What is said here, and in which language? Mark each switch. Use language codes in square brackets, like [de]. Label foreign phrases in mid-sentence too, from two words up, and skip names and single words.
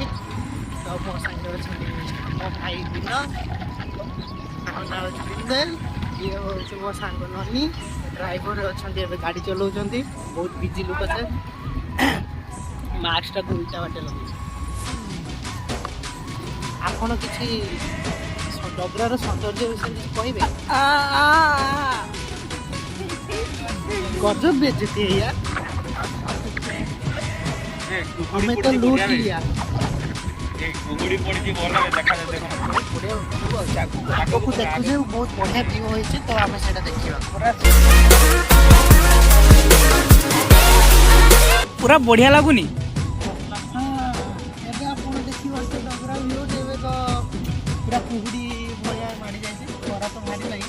[or] ତ ମୋ ସାଙ୍ଗରେ ଅଛନ୍ତି ମୋ ଭାଇ ଦିନ, ତାଙ୍କ ନାଁ ହେଉଛି ବିନ୍ଦେଲ, ଇଏ ହେଉଛି ମୋ ସାଙ୍ଗ ନନି। ଡ୍ରାଇଭର ଅଛନ୍ତି, ଏବେ ଗାଡ଼ି ଚଲାଉଛନ୍ତି। ବହୁତ ବିଜି ଲୋକ ସେ। ମାସ୍କଟାକୁ ଉଲ୍ଟା ବାଟେ ଲଗେଇଛି। ଆପଣ କିଛି ଡଗରାର ସୌନ୍ଦର୍ଯ୍ୟ ବିଷୟରେ କିଛି କହିବେ? [hi] गजब बेइज्जती है यार, हमें तो लूट लिया। [or] आगକୁ ଦେଖୁଛେ ବହୁତ ବଢ଼ିଆ ଭିଉ ହୋଇଛି, ତ ଆମେ ସେଇଟା ଦେଖିବା। ପୁରା ବଢିଆ ଲାଗୁନି? ଏବେ ଆପଣ ଦେଖିପାରୁଥିବେ ଡଗରା ଭିଉ। ଏବେ ତ ପୁରା କୁହୁଡ଼ି ଭଳିଆ ମାଡ଼ି ଯାଇଛି, ଖରା ତ ଭାରି ନାହିଁ।